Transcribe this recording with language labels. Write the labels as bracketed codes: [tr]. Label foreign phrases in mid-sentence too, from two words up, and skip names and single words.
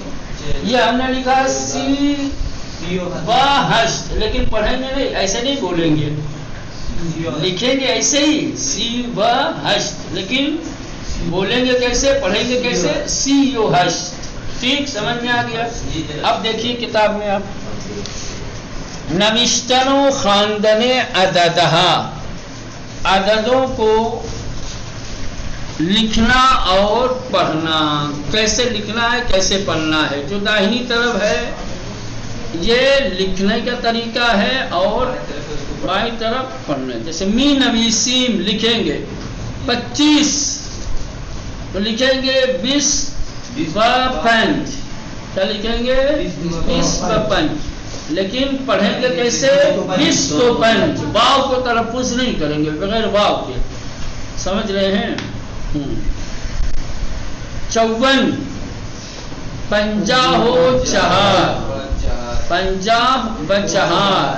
[ur] یہ ہم نے لکھا [fa] سی و ہشت، [ur] لیکن پڑھیں گے نہیں، ایسے نہیں بولیں گے، لکھیں گے ایسے ہی [fa] سی و ہشت، [ur] لیکن بولیں گے کیسے، پڑھیں گے کیسے؟ [fa] سی یو ہشت، [ur] ٹھیک۔ سمجھ میں آ گیا؟ اب دیکھیے کتاب میں آپ [fa] نوشتن و خواندن عددہا، [ur] عددوں کو لکھنا اور پڑھنا، کیسے لکھنا ہے کیسے پڑھنا ہے۔ جو داہنی طرف ہے یہ لکھنے کا طریقہ ہے اور بائیں طرف پڑھنا، جیسے [fa] می نویسیم [ur] لکھیں گے 25 تو لکھیں گے [fa] بس و پنج. [ur] کیا لکھیں گے؟ [fa] بس و پنج. [ur] لیکن پڑھیں گے کیسے؟ [fa] بس و پنج. [ur] واو کو تلفظ نہیں کریں گے بغیر واو کے. سمجھ رہے ہیں؟ 54 50 و 4 50 و 4.